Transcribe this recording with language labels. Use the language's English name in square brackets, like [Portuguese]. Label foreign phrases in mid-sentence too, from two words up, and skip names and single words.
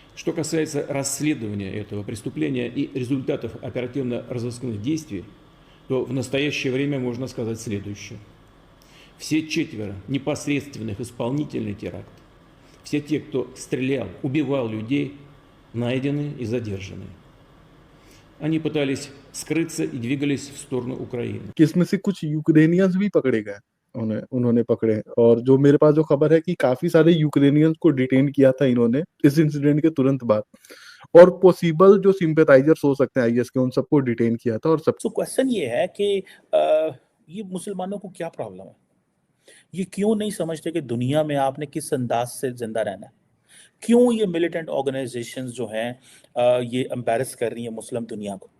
[Russian] Что касается расследования этого преступления и результатов оперативно-розыскных действий, то в настоящее время можно сказать следующее. Все четверо непосредственных исполнителей теракта, все те, кто стрелял, убивал людей, найдены и задержаны. Они пытались скрыться и двигались в сторону Украины. [Hindi] कि इसमें से कुछ यूक्रेनियंस भी पकड़े गए उन्होंने पकड़े और जो मेरे पास जो खबर है कि काफी सारे यूक्रेनियंस को डिटेन किया था इन्होंने इस इंसिडेंट के तुरंत बाद और पॉसिबल जो सिंपैथाइजर्स हो सकते हैं आईएस के उन सबको डिटेन किया था और सब [English] so question [Hindi] ये है कि ये मुसलमानों को क्या प्रॉब्लम है, ये क्यों नहीं समझते कि दुनिया में आपने किस अंदाज से जिंदा रहना है, क्यों ये [English] militant organizations [Hindi] जो हैं ये एम्बैरस कर रही हैं मुस्लिम दुनिया को।